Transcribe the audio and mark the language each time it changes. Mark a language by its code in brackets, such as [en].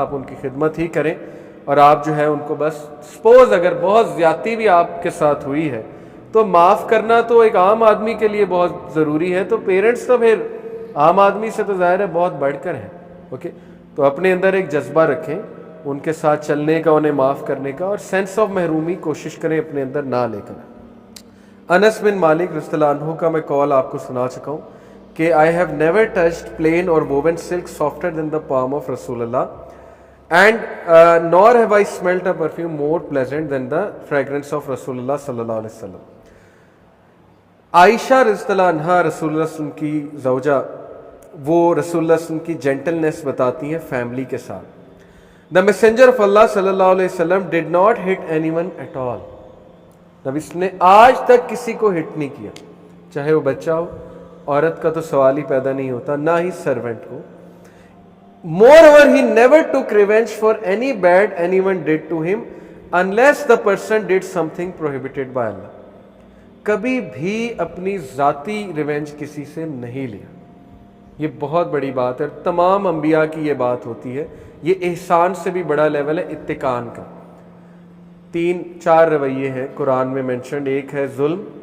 [ur] آپ ان کی خدمت ہی کریں, اور آپ جو ہے ان کو بس سپوز اگر بہت زیادتی بھی آپ کے ساتھ ہوئی ہے تو معاف کرنا تو ایک عام آدمی کے لیے بہت ضروری ہے, تو پیرنٹس تو پھر عام آدمی سے تو ظاہر ہے بہت بڑھ کر ہیں. اوکے, تو اپنے اندر ایک جذبہ رکھیں ان کے ساتھ چلنے کا, انہیں معاف کرنے کا, اور سینس آف محرومی کوشش کریں اپنے اندر نہ لے کر. انس بن مالک رضی اللہ عنہ کا میں قول آپ کو سنا چکا ہوں کہ [en] I have never touched plain or woven silk softer than the palm of Rasulullah, and nor have I smelt a perfume more pleasant than the fragrance of Rasulullah sallallahu alaihi wasallam. [ur] عائشہ رضی اللہ عنہ رسول اللہ صلی اللہ علیہ وسلم کی زوجہ, وہ رسول اللہ صلی اللہ علیہ وسلم کی جینٹلنس بتاتی ہیں فیملی کے ساتھ. [en] The messenger of Allah صلی اللہ علیہ وسلم did not hit anyone at all. [ur] نبی نے آج تک کسی کو ہٹ نہیں کیا, چاہے وہ بچہ ہو, عورت کا تو سوال ہی پیدا نہیں ہوتا, نہ ہی سرونٹ کو. [en] Moreover, he never took revenge for any bad anyone did to him unless the person did something prohibited by Allah. [ur] کبھی بھی اپنی ذاتی ریونج کسی سے نہیں لیا. یہ بہت بڑی بات ہے, تمام انبیاء کی یہ بات ہوتی ہے. یہ احسان سے بھی بڑا لیول ہے اتقان کا. 3-4 رویے ہیں قرآن میں مینشنڈ. ایک ہے ظلم.